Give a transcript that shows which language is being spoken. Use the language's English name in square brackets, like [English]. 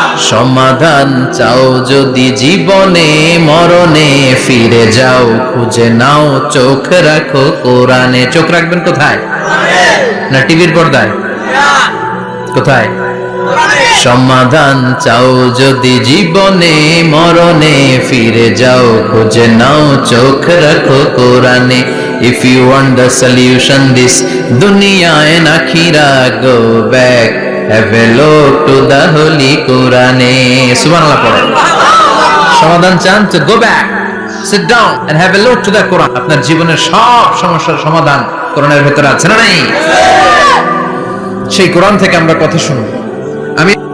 [Bangla] সমাধান চাও যদি জীবনে মরণে, ফিরে যাও খুঁজে নাও, চোখ রাখো কোরআনে। চোখ রাখবেন কোথায়? না টিভির পর্দায়? কোথায়? সমাধান চাও যদি জীবনে মরণে, ফিরে যাও খুঁজে নাও, চোখ রাখো কোরআনে। [English] If you want the solution this dunya and akhirah, go back, have a look to the holy Quran. [Bangla] Subhanallah পড়েন। সমাধান চান তো [English] go back, sit down and have a look to the Quran. [Bangla] আপনার জীবনের সব সমস্যার সমাধান কোরআনের ভেতরে আছে না নাই? সেই কোরআন থেকে আমরা কথা শুনবো। আমি